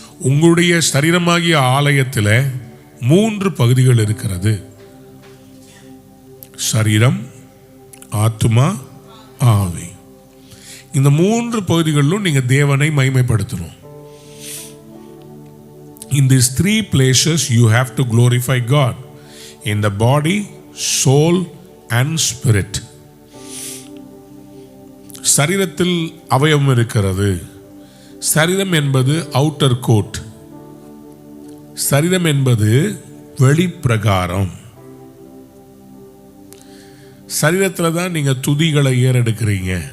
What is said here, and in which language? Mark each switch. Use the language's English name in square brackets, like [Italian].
[Tamil] உங்களுடைய சரீரமாகிய ஆலயத்தில் 3 பகுதிகள் இருக்கிறது: சரீரம், ஆத்துமா, ஆவி. இந்த 3 பகுதிகளிலும் நீங்க தேவனை மகிமைப்படுத்தணும். [English] In these 3 places you have to glorify God in the body, soul and spirit. [Tamil] சரீரத்தில் அவயவம் இருக்கிறது. சரீரம் என்பது அவுட்டர் கோட், சரீரம் என்பது வெளிப்பிரகாரம். சரீரத்தில் தான் நீங்க துதிகளை ஏறெடுக்கிறீங்க.